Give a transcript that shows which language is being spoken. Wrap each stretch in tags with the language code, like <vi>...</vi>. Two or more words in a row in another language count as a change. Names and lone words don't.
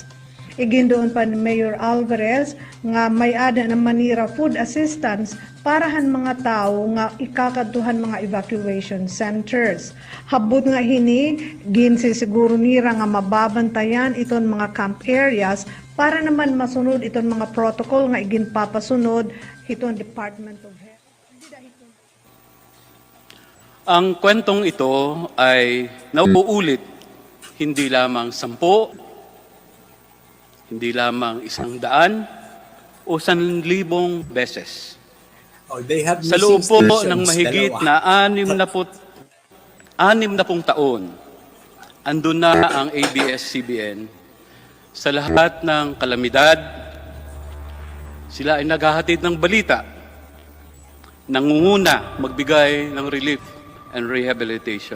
<war>Igindoon pa ni Mayor Alvarez nga may ada na manira</war> <en>food assistance</en> <war>parahan mga tao nga ikakadtuhan mga</war> <en>evacuation centers.</en> <war>Habot nga hini, ginsisiguro nira nga mababantayan iton mga</war> <en>camp areas</en> <war>para naman masunod iton mga protocol nga iginpapasunod iton Department of Health.</war> <tl>Ang kwentong ito ay nauulit hindi lamang 10, hindi lamang 100 o 1,000 beses.</tl> <en>They have</en> <tl>Sa loob po</tl> <en>stations,</en> <tl>ng mahigit na 60 taon, andun na ang ABS-CBN sa lahat ng kalamidad. Sila ay naghahatid ng balita, nangunguna magbigay ng</tl> <en>relief and rehabilitation.</en>